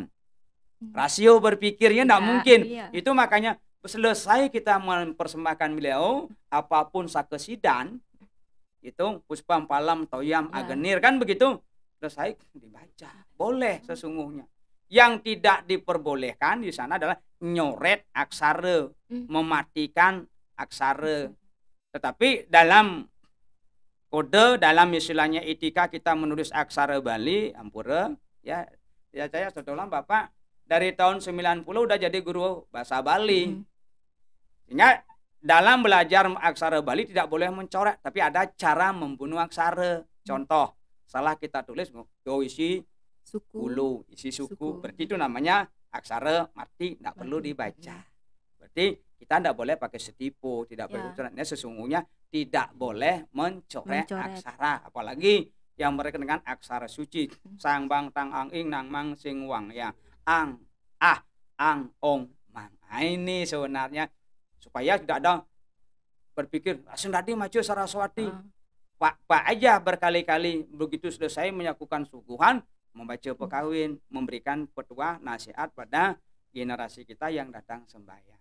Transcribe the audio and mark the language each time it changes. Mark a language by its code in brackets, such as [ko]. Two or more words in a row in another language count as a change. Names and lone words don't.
[id] Rasio berpikirnya tidak mungkin. Itu makanya selesai kita mempersembahkan beliau, apapun sakesidan, itu [sa] Puspam Palam Toyam Agenir [id] kan begitu, selesai dibaca. Boleh sesungguhnya. Yang tidak diperbolehkan di sana adalah nyoret aksara, mematikan aksara. Tetapi dalam kode, dalam istilahnya etika kita menulis aksara Bali, ampura, ya saya setelah Bapak dari tahun 90 udah jadi guru bahasa Bali. Sehingga dalam belajar aksara Bali tidak boleh mencoret, tapi ada cara membunuh aksara. Contoh, salah kita tulis isi suku, ulu, isi suku. Berarti itu namanya aksara mati, tidak perlu dibaca. Berarti kita tidak boleh pakai setipu, tidak boleh mencoretnya. Sesungguhnya tidak boleh mencoret aksara, apalagi yang mereka dengan aksara suci. [sa] Sang bang tang ang ing nang mang sing wang ya ang ang ong mang. Nah, ini sebenarnya supaya tidak ada berpikir Sendadi maju Saraswati. Pak aja berkali-kali begitu selesai melakukan suguhan, membaca pekawin, memberikan petua nasihat pada generasi kita yang datang sembahyang.